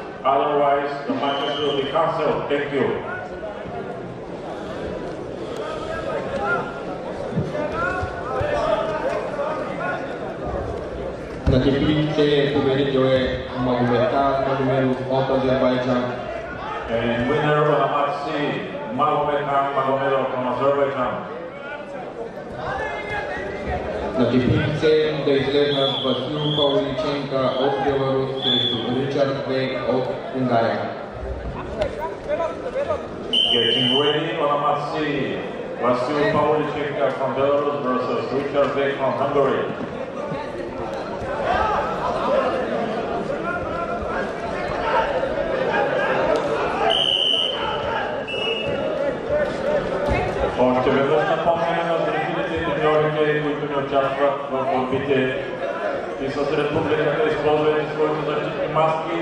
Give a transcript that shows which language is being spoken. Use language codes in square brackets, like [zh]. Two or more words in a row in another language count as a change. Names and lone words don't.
[en] Otherwise, the matches will be cancelled. Thank you. [bg] На теплице победитель Магомедхан, номер 8 Азербайджан. [en] And winner of the match C, Magomedхан Magomedov from Azerbaijan. [bg] На теплице да излезна Васил Павличенко от Беларус срещу Ричард Вейк от Унгария. [en] Getting ready on the match C, Vasil Pavlichenko from Belarus versus Richard Vek from Hungary. [bg] Още веднъж напомняме на зрителите и треньорите, които не участват в борбите и с републиката, използвайте своите защитни маски.